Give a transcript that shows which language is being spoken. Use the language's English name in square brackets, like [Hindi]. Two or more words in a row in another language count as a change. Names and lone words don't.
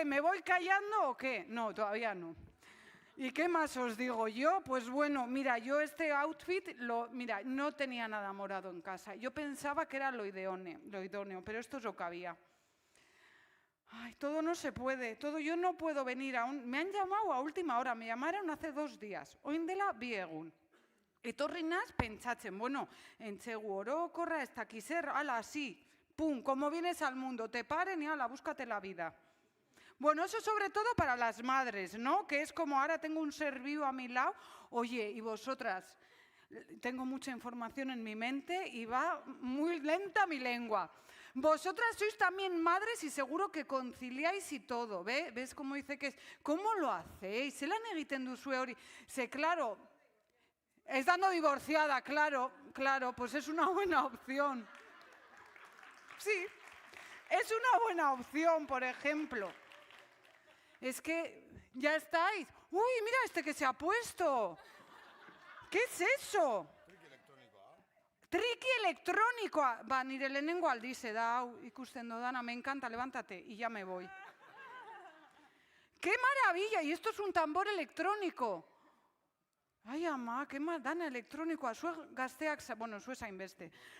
[Spanish] ¿Me voy callando o qué? No, todavía no. ¿Y qué más os digo yo? Pues bueno, mira, yo este outfit, mira, no tenía nada morado en casa. Yo pensaba que era lo idóneo, pero esto es lo que había. Ay, todo no se puede, todo yo no puedo venir aún. Me han llamado a última hora, me llamaron hace 2 días. [Basque] Oindela bi egun. Etorri naz pentsatzen, bueno, entzegu orokorra, ez dakiz zer, ala, [Spanish] así, pum, como vienes al mundo, te paren y ala, búscate la vida. Bueno, eso sobre todo para las madres, ¿no? Que es como ahora tengo un ser vivo a mi lado. Oye, y vosotras, tengo mucha información en mi mente y va muy lenta mi lengua. Vosotras sois también madres y seguro que conciliáis y todo, ¿ves? ¿Ves cómo dice que es? ¿Cómo lo hacéis? [Basque] Se lan egiten duzue hori. [Spanish] Se, claro, estando divorciada, claro, pues es una buena opción. Sí, es una buena opción, por ejemplo. Es que ya estáis. Uy, mira este que se ha puesto. ¿Qué es eso? [Basque] Triki elektronikoa. Ba, nire lehenengo aldize da, hau ikusten dodana, [Spanish] me encanta, levántate, y ya me voy. ¡Qué maravilla! Y esto es un tambor electrónico. [Basque] Ai, ama, qué dana elektronikoa. Zue gazteak, bueno, zue zain beste.